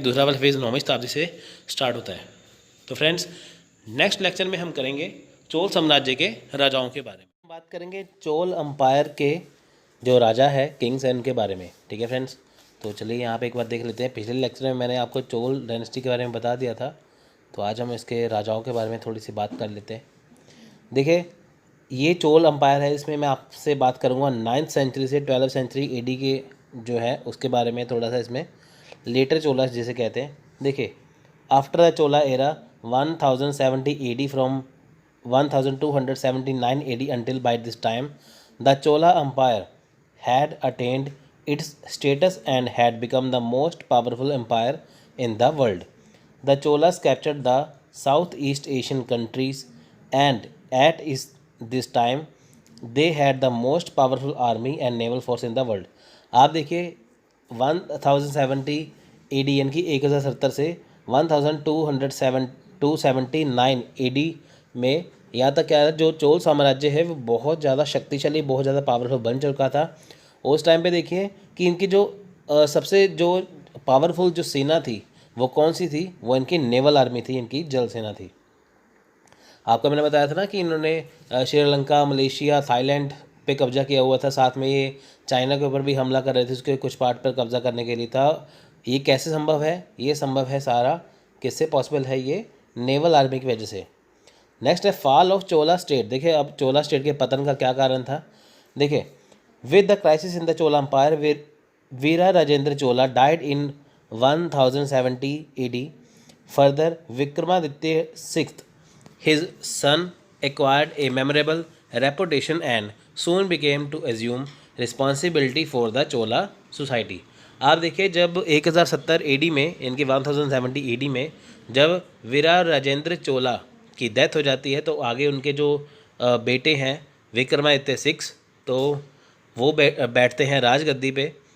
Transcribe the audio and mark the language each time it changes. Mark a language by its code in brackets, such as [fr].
[hi] दूसरा वाला फेज़ 9वीं शताब्दी से स्टार्ट होता है। तो फ्रेंड्स नेक्स्ट लेक्चर में हम करेंगे चोल साम्राज्य के राजाओं के बारे में, बात करेंगे चोल अम्पायर के जो राजा है, किंग्स हैं, उनके बारे में, ठीक है फ्रेंड्स। तो चलिए यहाँ पे एक बार देख लेते हैं। पिछले लेक्चर में मैंने आपको चोल डायनेस्टी के बारे में बता दिया था तो आज हम इसके राजाओं के बारे में थोड़ी सी बात कर लेते हैं। देखिए, ये चोल अम्पायर है, इसमें मैं आपसे बात करूँगा 9th सेंचुरी से 12th सेंचुरी एडी के जो है उसके बारे में थोड़ा सा, इसमें लेटर चोलास जिसे कहते हैं। [en] देखिए, after the Chola era 1070 AD from 1279 AD until by this time the Chola Empire had attained its status and had become the most powerful empire in the world. The Cholas captured the Southeast Asian countries and at this time they had the most powerful army and naval force in the world. [hi] आप देखिए 1070 AD यानी कि 1070 से 1279 AD में यहाँ तक क्या है, जो चोल साम्राज्य है वो बहुत ज़्यादा शक्तिशाली, बहुत ज़्यादा पावरफुल बन चुका था। उस टाइम पे देखिए कि इनकी जो सबसे जो पावरफुल जो सेना थी वो कौन सी थी, वो इनकी नेवल आर्मी थी, इनकी जल सेना थी। आपको मैंने बताया था ना कि इन्होंने श्रीलंका, मलेशिया, थाईलैंड पे कब्जा किया हुआ था, साथ में ये चाइना के ऊपर भी हमला कर रहे थे, उसके कुछ पार्ट पर कब्जा करने के लिए था। ये कैसे संभव है? ये संभव है सारा किससे पॉसिबल है? ये नेवल आर्मी की वजह से। नेक्स्ट है [en] Fall of Chola state. [hi] देखिए, अब चोला स्टेट के पतन का क्या कारण था। देखिए, [en] With the crisis in the Chola empire Vira Rajendra Chola died in 1070 AD. Further Vikramaditya sixth his son acquired a memorable reputation and soon became to assume responsibility for the Chola society. [hi] आप देखिए, जब 1070 AD में, इनकी 1070 AD में जब वीरा राजेंद्र चोला की death हो जाती है, तो आगे उनके जो बेटे हैं विक्रमादित्य सिक्स, तो वो बैठते हैं राजगद्दी पे।